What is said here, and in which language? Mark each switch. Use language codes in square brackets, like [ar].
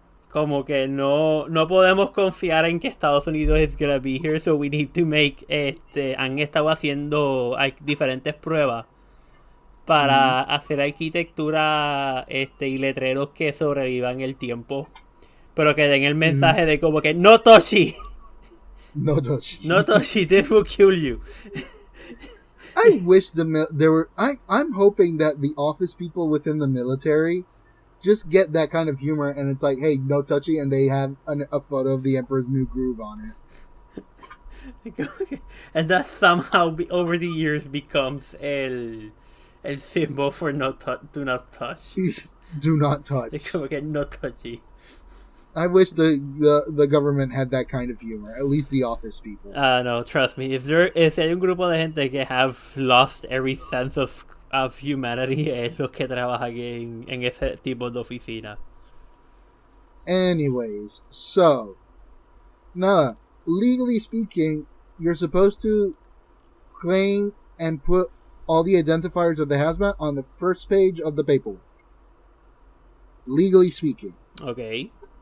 [es] Como que no podemos confiar en que Estados Unidos [en] is gonna be here, so we need to make, [es] han estado haciendo diferentes pruebas para hacer arquitectura y letreros que sobrevivan el tiempo, pero que den el mensaje de como que [en] no touchy. No touchy. No touchy, this will kill you. I wish I'm hoping that the office people within the military just get that kind of humor, and it's like, hey, no touchy, and they have a photo of the Emperor's New Groove on it. And that somehow over the years becomes el symbol for do not touch. Do not touch. [es] Es como que [en] no touchy. I wish the government had that kind of humor, at least the office people. No, trust me. If [es] hay un grupo de gente que [en] have lost every sense of humanity, [es] es los que trabajan en ese tipo de oficina. [en] Anyways, so, now, legally speaking, you're supposed to claim and put all the identifiers of the hazmat on the first page of the paperwork. Legally speaking. Okay.